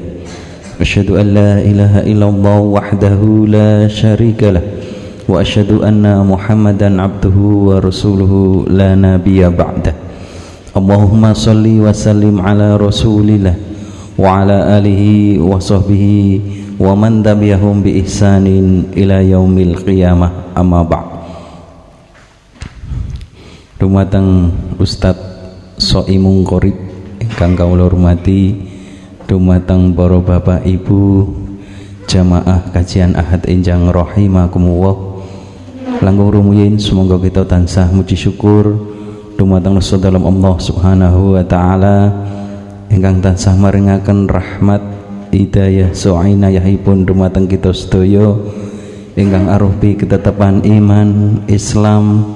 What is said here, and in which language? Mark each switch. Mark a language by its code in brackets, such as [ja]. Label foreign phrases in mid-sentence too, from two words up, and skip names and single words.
[ar] أشهد أن لا إله إلا الله وحده لا شريك له وأشهد أن محمدا عبده ورسوله لا نبي بعده. اللهم صل وسلم على رسول الله وعلى آله وصحبه ومن تبعهم بإحسان إلى يوم القيامة، أما بعد. [jv] Dumateng Ustaz Soimung Qorib ingkang kawula hormati, dumateng para bapak ibu jamaah kajian Ahad enjang rahimakumullah, langkung rumiyin semoga kita tansah muji syukur dumateng Nusa dalam Allah [ar] سبحانه وتعالى [jv] ingkang tansah maringaken rahmat hidayah so'inayahipun dumateng kita sedaya ingkang arupi ketetapan iman Islam.